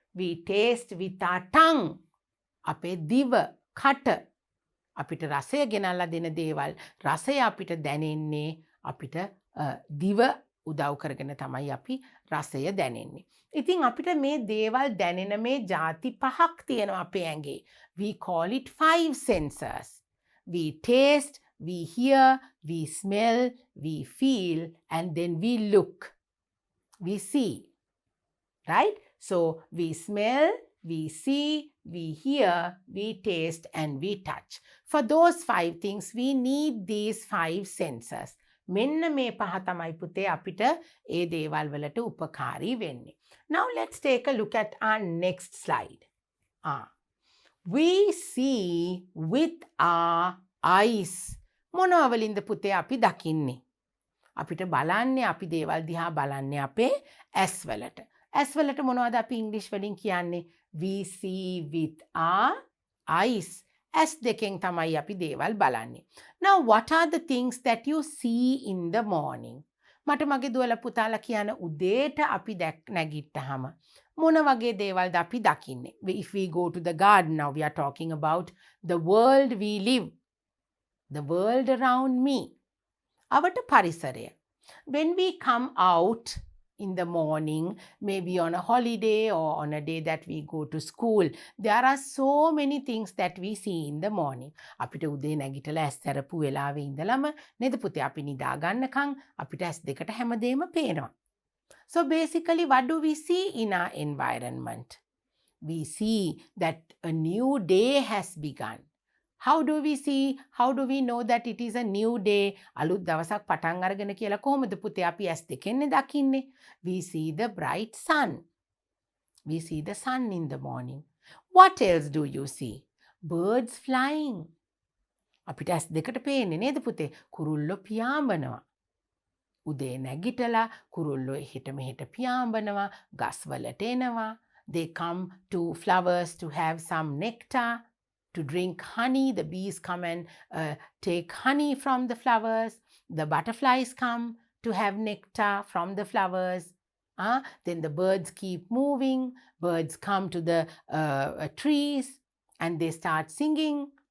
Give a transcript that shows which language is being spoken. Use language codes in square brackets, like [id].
[en] We taste with our tongue. [si] අපේ දිව, කට. අපිට රසය ගෙනල්ලා දෙන දේවල් රසය අපිට දැනෙන්නේ අපිට දිව උදව් කරගෙන තමයි අපි රසය දැනෙන්නේ. ඉතින් අපිට මේ දේවල් දැනෙන මේ ಜಾති 5ක් තියෙනවා අපේ ඇඟේ. [en] We call it 5 sensors. We taste, We hear, we smell, we feel, and then we look. We see. Right? So we smell, we see, we hear, we taste, and we touch. For those 5 things, we need these 5 senses. [si] මෙන්න මේ පහ තමයි පුතේ අපිට ඒ දේවල් වලට උපකාරී වෙන්නේ. [en] Now let's take a look at our next slide. We see with our eyes. [si] මොනවා වලින්ද පුතේ අපි දකින්නේ? අපිට බලන්නේ අපි දේවල් දිහා බලන්නේ අපේ ඇස් වලට. ඇස් වලට මොනවද අපි ඉංග්‍රීසි වලින් කියන්නේ? [en] We see with our eyes. [si] ඇස් දෙකෙන් තමයි අපි දේවල් බලන්නේ. [en] Now what are the things that you see in the morning? [si] මට මගේ දුවලා පුතාලා කියන උදේට අපි නැගිට්ටහම මොන වගේ දේවල්ද අපි දකින්නේ? [en] If we go to the garden, now we are talking about the world we live. The world around me. [si] අවට පරිසරය. [en] When we come out in the morning, maybe on a holiday or on a day that we go to school, there are so many things that we see in the morning. [si] අපිට උදේ නැගිටලා ඇස් ඇරපු වෙලාවේ ඉඳලම නේද පුතේ අපි නිදා ගන්නකම් අපිට ඇස් දෙකට හැමදේම පේනවා. [en] So basically, what do we see in our environment? We see that a new day has begun. How do we see? How do we know that it is a new day? [si] අලුත් දවසක් පටන් අරගෙන කියලා කොහොමද පුතේ අපි ඇස් දෙකෙන්නේ දකින්නේ? [en] We see the bright sun. We see the sun in the morning. What else do you see? Birds flying. [si] අපිට ඇස් දෙකට පේන්නේ නේද පුතේ? කුරුල්ලෝ පියාඹනවා. උදේ නැගිටලා කුරුල්ලෝ එහෙට මෙහෙට පියාඹනවා, ගස් වලට එනවා. [en] They come to flowers to have some nectar. To drink honey, the bees come and take honey from the flowers. The butterflies come to have nectar from the flowers. Then the birds keep moving. Birds come to the trees and they start singing.